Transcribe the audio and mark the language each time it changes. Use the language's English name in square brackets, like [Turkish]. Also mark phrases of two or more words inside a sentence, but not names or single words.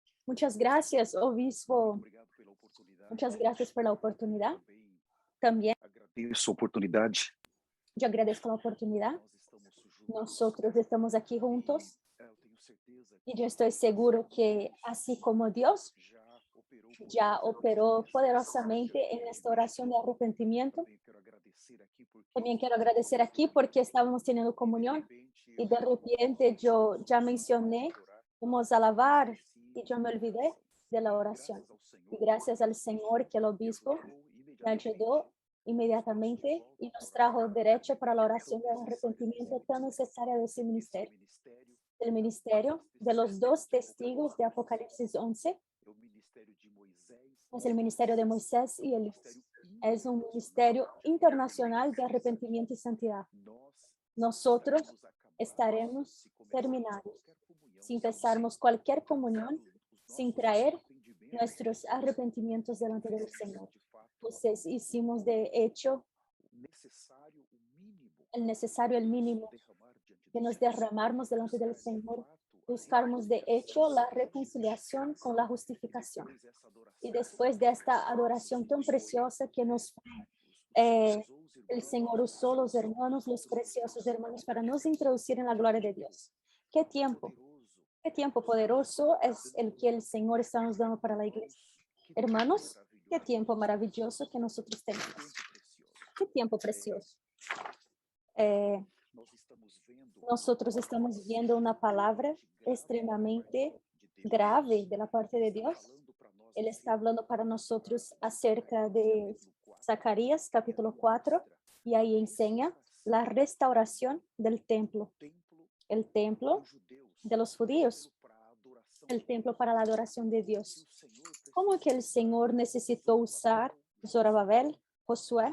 [Spanish] Muchas gracias, obispo. [Portuguese] Obrigado pela oportunidade. [Spanish] Muchas gracias por la oportunidad. [Portuguese] Também [Spanish] También [Portuguese] agradeço a oportunidade. [Spanish] yo agradezco la oportunidad. [Portuguese] Nós estamos juntos. [Spanish] Nosotros estamos aquí juntos [Portuguese] Eu tenho certeza [Spanish] y yo estoy seguro que así como Dios [Portuguese] já [Spanish] ya operó poderosamente en esta oración de arrepentimiento, [Portuguese] também quero agradecer aqui porque [Spanish] también quiero agradecer aquí porque estábamos teniendo comunión y de repente yo ya mencioné, vamos a alabar y yo me olvidé de la oración. Y gracias al Señor que el obispo me ayudó inmediatamente y nos trajo derecho para la oración de arrepentimiento tan necesaria de ese ministerio. El ministerio de los dos testigos de Apocalipsis 11 [Portuguese] é o ministério de Moisés, [Spanish] es el ministerio de Moisés y Elías. Es un ministerio internacional de arrepentimiento y santidad. Nosotros estaremos terminados si empezarmos cualquier comunión sin traer nuestros arrepentimientos delante del Señor. Entonces hicimos de hecho [Portuguese] necessário, o mínimo [Spanish] el necesario, el mínimo, [Portuguese] derramar diante que do nos Senhor. [Spanish] derramamos delante del Señor. Buscarmos de hecho la reconciliación con la justificación. [Portuguese] Depois essa adoração, [Spanish] Y después de esta adoración tan preciosa que nos el Señor usó los hermanos, los preciosos hermanos, para nos introducir en la gloria de Dios. [Portuguese] poderoso, [Spanish] Qué tiempo poderoso es el que el Señor está nos dando para la iglesia. Hermanos, qué tiempo maravilloso que nosotros tenemos. [Portuguese] precioso. [Spanish] Qué tiempo precioso. Eh, [Portuguese] Nós estamos vendo [Spanish] nosotros estamos viendo una palabra extremadamente grave de la parte de Dios. [Portuguese] falando para nós [Spanish] Él está hablando para nosotros acerca de Zacarías capítulo 4 y ahí enseña la restauración del templo, [Portuguese] templo [Spanish] el templo [Portuguese] dos judeus, [Spanish] de los judíos, [Portuguese] para a adoração. [Spanish] el templo para la adoración de Dios. [Portuguese] O Senhor [Spanish] ¿Cómo que el Señor necesitó usar Zorobabel, Josué